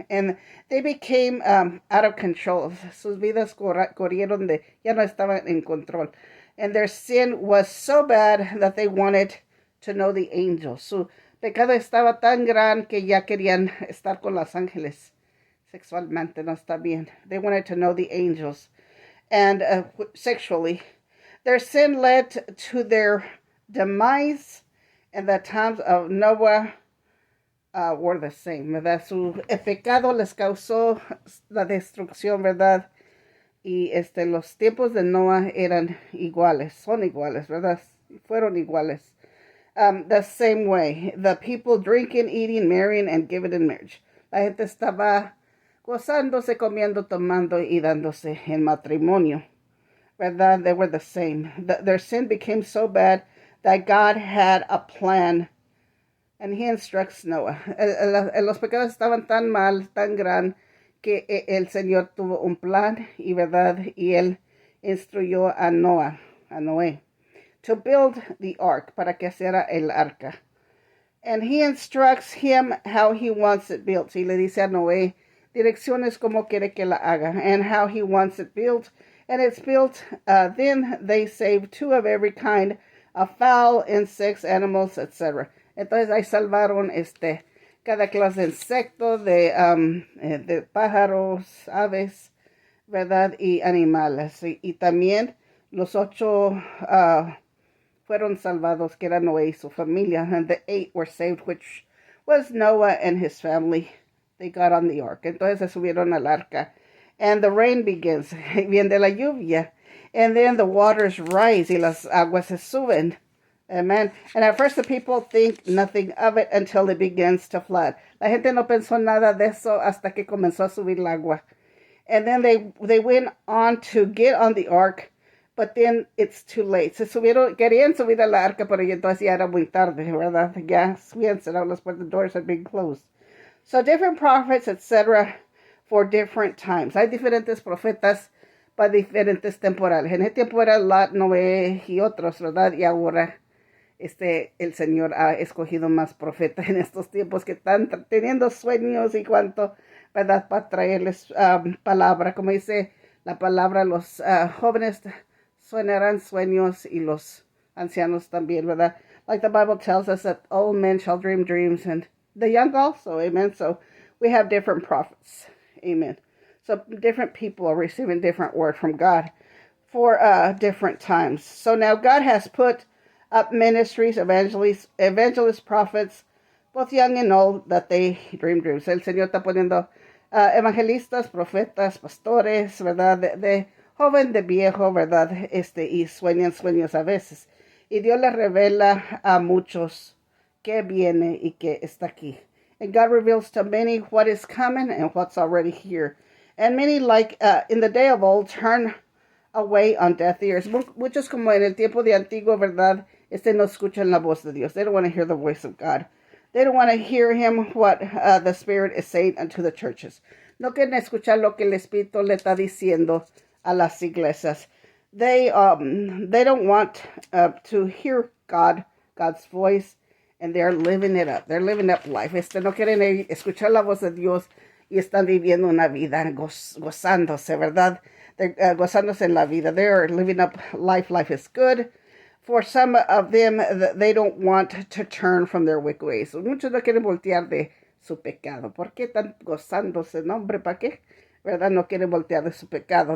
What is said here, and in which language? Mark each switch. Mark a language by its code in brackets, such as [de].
[en] And they became out of control. [es] Sus vidas corrieron ya no estaban en control. [en] And their sin was so bad that they wanted to know the angels. [es] Su pecado estaba tan gran que ya querían estar con los ángeles. Sexualmente no está bien. [en] They wanted to know the angels. And sexually, their sin led to their demise, and the times of Noah were the same, [es] ¿verdad? Su pecado les causó la destrucción, ¿verdad? Y los tiempos de Noah eran iguales, son iguales, ¿verdad? Fueron iguales. [en] The same way, the people drinking, eating, marrying, and giving in marriage. [es] La gente estaba gozándose, comiendo, tomando y dándose en matrimonio, ¿verdad? [en] They were the same. Their sin became so bad that God had a plan, and he instructs Noah. [es] Los pecados estaban tan mal, tan gran, que el Señor tuvo un plan, y verdad, y él instruyó a Noé, [en] to build the ark, [es] para que hiciera el arca. [en] And he instructs him how he wants it built. [es] Y le dice a Noé direcciones como quiere que la haga, [en] and how he wants it built. And it's built, then they save 2 of every kind of fowl, insects, animals, etc. [es] Entonces ahí salvaron cada clase de insecto, de pájaros, aves, ¿verdad? Y animales. Y también los 8 fueron salvados, que era Noé y su familia. [en] And the 8 were saved, which was Noah and his family. They got on the ark. [es] Entonces se subieron al arca. [en] And the rain begins. [es] Viene la lluvia. [en] And then the waters rise. [es] Y las aguas se suben. Amen. [en] And at first the people think nothing of it until it begins to flood. [es] La gente no pensó nada de eso hasta que comenzó a subir el agua. [en] And then they went on to get on the ark, but then it's too late. [es] Querían subir a la arca, pero entonces ya era muy tarde, ¿verdad? Ya habían cerrado las puertas, [en] the doors had been closed. So different prophets, etc., for different times. [es] Hay diferentes profetas para diferentes temporales. En ese tiempo era Lot, Noé y otros, ¿verdad? Y ahora el Señor ha escogido más profetas en estos tiempos que están teniendo sueños y cuanto, ¿verdad? Para traerles palabra. Como dice la palabra, los jóvenes sueñarán sueños y los ancianos también, ¿verdad? [en] Like the Bible tells us that old men shall dream dreams and the young also, amen. So we have different prophets, amen. So different people are receiving different word from God for different times. So now God has put up ministries, evangelists, prophets, both young and old, that they dream dreams. [es] El Señor está poniendo evangelistas, profetas, pastores, ¿verdad? De joven, de viejo, ¿verdad? Y sueñan sueños a veces. Y Dios les revela a muchos que viene y que está aquí. [en] And God reveals to many what is coming and what's already here. And many, like in the day of old, turn away on deaf ears. [es] Muchos, como en el tiempo de antiguo, ¿verdad? No escuchan la voz de Dios. [en] They don't want to hear the voice of God. They don't want to hear him, what the Spirit is saying unto the churches. [es] No quieren escuchar lo que el Espíritu le está diciendo a las iglesias. [en] They don't want to hear God's voice, and they're living it up. They're living up life. [es] No quieren escuchar la voz de Dios y están viviendo una vida gozándose, ¿verdad? Gozándose en la vida. [en] They're living up life. Life is good. For some of them, they don't want to turn from their wicked ways. [es] Muchos no quieren voltear de su pecado. ¿Por qué están gozándose? No, hombre, ¿para qué? ¿Verdad? No quieren voltear de su pecado.